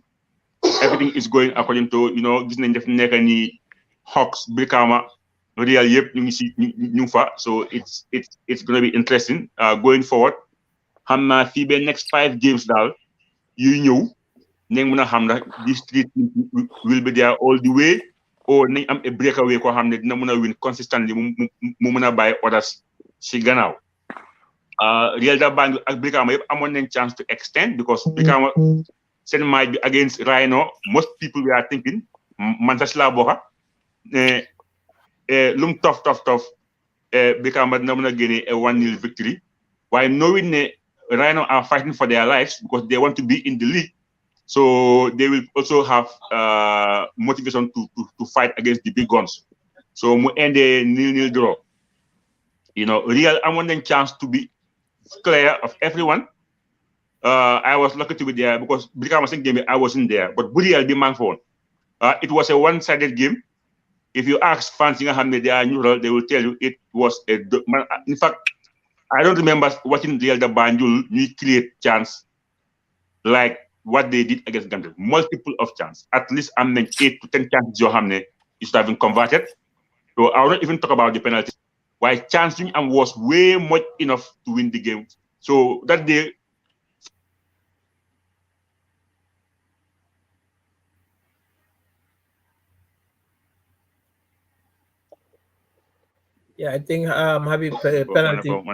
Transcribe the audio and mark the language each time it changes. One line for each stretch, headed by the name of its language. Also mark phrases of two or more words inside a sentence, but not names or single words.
English: Everything is going according to, you know,
Wolof: gis nañ def nekk ni Hawks, Brikama, Real yëpp ñu ngi si ñu fa.
English: So it's going to be interesting going forward.
Wolof: Xam naa fii ba
English: next 5 games
Wolof: daal yuy ñëw nañ mën a xam ndax
English: these three teams will be there all the way or
Wolof: nañ am
English: a breakaway
Wolof: koo xam ne dina mën a
English: win consistently
Wolof: mu mën a bàyyi others si gannaaw.
English: Real da Banjul ak Brikama yëpp
Wolof: amoon nañ
English: chance to extend because Brikama
Wolof: seen match bi
English: against Rhino most people we are thinking
Wolof: man sax laa bokka lum
English: tough Brikama
Wolof: dina mën a génne
English: a 1-0 victory waaye knowing ne Rhino are fighting for their lives because they want to be in the league, so they will also have motivation to fight against the big guns. So
Wolof: mu endee
English: 0-0 draw. You know, Real
Wolof: amoon nañ
English: chance to be clear of everyone. I was lucky to be there because Brikama seen game I wasn't there, but
Wolof: bu Real bi maa ngi fa woon.
English: It was a one-sided game. If you ask fans yi
Wolof: nga xam ne
English: they are neutral, they will tell you it was a. In fact, I don't remember watching Real da Banjul ñuy create chance like what they did against Gambia. Multiple of chance. At least
Wolof: am nañ
English: 8 to 10 chances
Wolof: yoo xam ne
English: it should have been converted. So I will not even talk about the penalty. Why chance was way much enough to win the game. So that day. Yeah, I think having penalty.